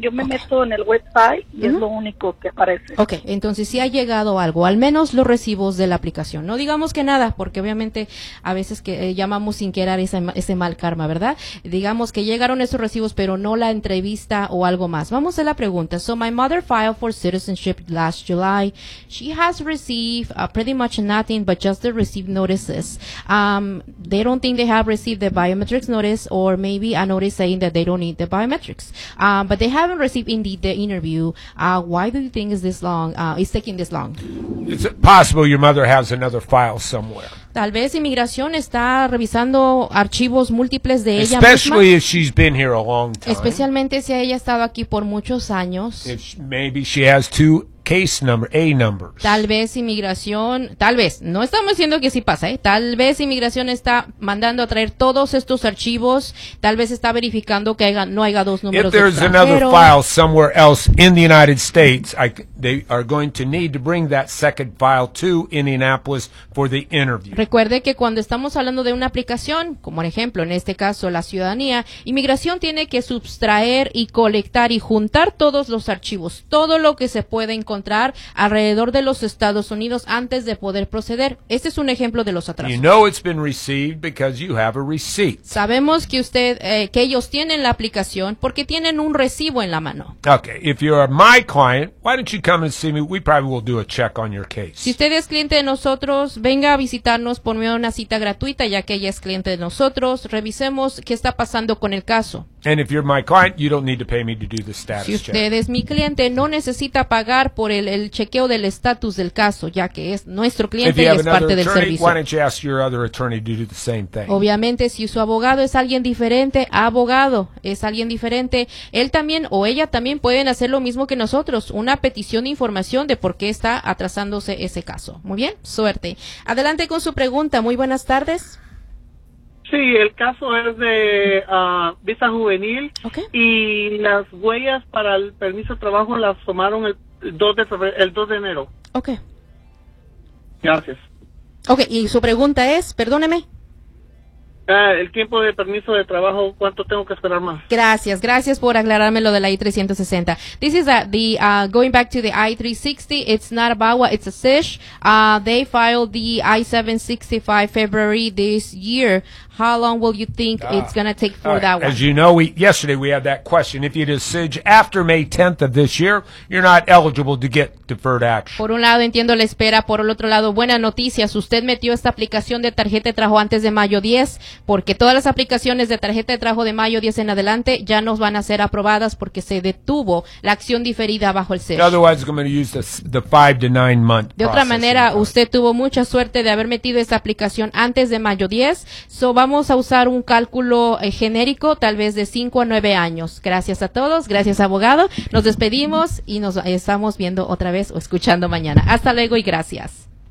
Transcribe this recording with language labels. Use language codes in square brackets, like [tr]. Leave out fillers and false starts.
[es] Yo me meto en el website y es lo único que aparece. Ok, entonces sí ha llegado algo, al menos los recibos de la aplicación. No digamos que nada, porque obviamente a veces que llamamos sin querer ese mal karma, ¿verdad? Digamos que llegaron esos recibos, pero no la entrevista o algo más. Vamos a la pregunta. [en] So, my mother filed for citizenship last July. She has received pretty much nothing but just the received notices. They don't think they have received the biometrics notice or maybe a notice saying that they don't need the biometrics, but they haven't received indeed the interview. Why do you think is taking this long? It's possible your mother has another file somewhere. [es] Tal vez inmigración está revisando archivos múltiples de ella [en] especially [es] misma. [en] If she's been here a long time. [es] Especialmente si ella ha estado aquí por muchos años. [en] If maybe she has two case number, A numbers. [es] Tal vez, no estamos diciendo que sí pasa, tal vez inmigración está mandando a traer todos estos archivos, tal vez está verificando que no haya dos números. [en] If there's another file somewhere else in the United States, they are going to need to bring that second file to Indianapolis for the interview. [es] Recuerde que cuando estamos hablando de una aplicación, como por ejemplo en este caso la ciudadanía, inmigración tiene que sustraer y colectar y juntar todos los archivos, todo lo que se puede encontrar alrededor de los Estados Unidos antes de poder proceder. Este es un ejemplo de los atrasos. [en] You know it's been received because you have a receipt. [es] Sabemos que usted que ellos tienen la aplicación porque tienen un recibo en la mano. [en] Okay, if you are my client, why don't you come and see me? We probably will do a check on your case. [es] Si usted es cliente de nosotros, venga a visitarnos por medio de una cita gratuita ya que ella es cliente de nosotros. Revisemos qué está pasando con el caso. [en] And if you're my client, you don't need to pay me to do the status check. [es] Si usted es mi cliente, no necesita pagar por el chequeo del estatus del caso, ya que es nuestro cliente y es parte del servicio. [en] If you have another attorney, why don't you ask your other attorney to do the same thing? [es] Obviamente, si su abogado es alguien diferente, él también o ella también pueden hacer lo mismo que nosotros, una petición de información de por qué está atrasándose ese caso. Muy bien, suerte. Adelante con su pregunta. Muy buenas tardes. Sí, el caso es de visa juvenil. Okay. Y las huellas para el permiso de trabajo las tomaron el 2 de enero. Okay. Gracias. Okay, y su pregunta es, perdóneme. El tiempo de permiso de trabajo, ¿cuánto tengo que esperar más? Gracias por aclararme lo de la I-360. [en] This is going back to the I-360, it's not a VAWA, it's a SISH. They filed the I-765 February this year. How long will you think it's going to take for that one? As you know, yesterday we had that question. If you do SIG after May 10th of this year, you're not eligible to get deferred action. [es] Por un lado entiendo la espera, por el otro lado, buenas noticias. Usted metió esta aplicación de tarjeta de trabajo antes de mayo 10, porque todas las aplicaciones de tarjeta de trabajo de mayo 10 en adelante ya no van a ser aprobadas porque se detuvo la acción diferida bajo el SIG. [en] Otherwise, I'm going to use the 5 to 9 month. [es] De otra manera, usted tuvo mucha suerte de haber metido esta aplicación antes de mayo 10, vamos a usar un cálculo genérico, tal vez de 5 a 9 años. Gracias a todos, gracias abogado. Nos despedimos y nos estamos viendo otra vez o escuchando mañana. Hasta luego y gracias.